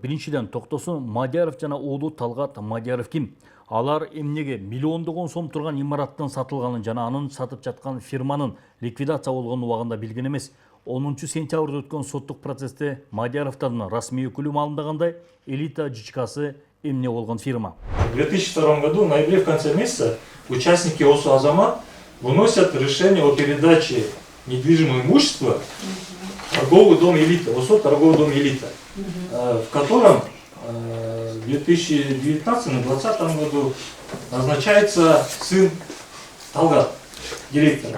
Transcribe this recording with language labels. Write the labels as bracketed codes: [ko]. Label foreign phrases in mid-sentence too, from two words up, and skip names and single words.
[ky] Биринчиден, Токтосун Мадияров жана уулу Талгат Мадияров ким? Алар эмнеге миллиондогон сом турган имараттын сатылганын жана анын сатып жаткан фирманын ликвидация болгон убагында билген эмес. 10 сентябрда өткөн соттук процессте Мадияровдун расмий өкүлү маалымдагандай, Элита ЖЧКсы эмне болгон фирма. [ru] В 2002 году, в ноябре, в конце месяца, участники ОСО «Азамат» выносят решение о передаче недвижимого имущества в торговый дом «Элита», ОСО «Торговый дом Элита», в котором в 2019-2020 году назначается сын Талгат, директора.